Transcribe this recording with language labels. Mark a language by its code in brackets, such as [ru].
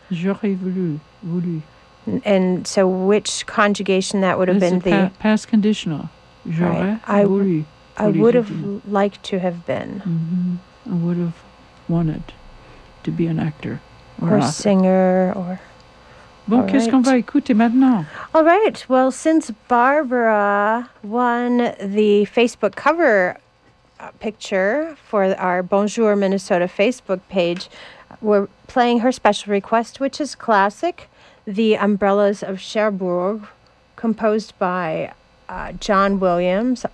[fr] J'aurais voulu. [en] And so which conjugation that would have it's been the... past conditional. [fr] J'aurais [en] right. voulu. I would have liked to have been. Mm-hmm. I would have wanted to be an actor. Or a singer, or... [fr] Bon, all qu'est-ce right. qu'on va écouter maintenant? [en] All right. Well, since Barbara won the Facebook cover picture for our Bonjour Minnesota Facebook page, we're playing her special request, which is classic, The Umbrellas of Cherbourg, composed by John Williams.